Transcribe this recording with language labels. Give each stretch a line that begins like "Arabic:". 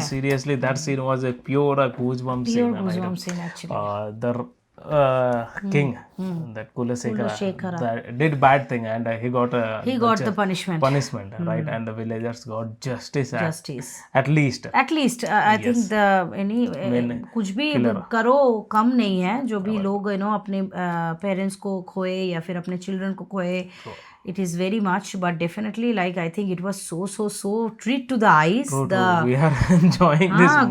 English: seriously, that scene was a pure goosebump scene. Pure goosebump scene actually. The king, that Kulasekhara. that did bad thing, and he got the punishment. Right? And the villagers got justice. Justice. At least. I think the
Hindi: कुछ भी करो कम नहीं है. जो भी लोग अपने parents को खोए या फिर अपने children को खोए.
English: It is very much, but definitely, like, I think it was so treat to the eyes. True. We are enjoying this movie.